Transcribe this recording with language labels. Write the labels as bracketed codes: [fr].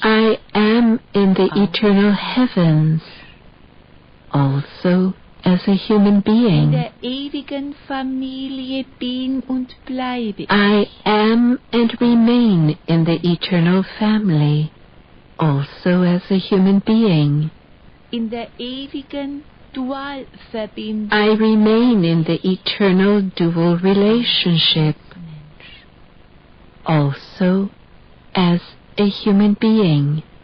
[en] I am in the eternal heavens, also as a human [de] In [en] being. [de] der ewigen Familie bin und bleibe ich. [en] I am and remain in the eternal family, also as a human being. [de] In der ewigen Dualverbindung. [en] I remain in the eternal dual relationship, also as a human being.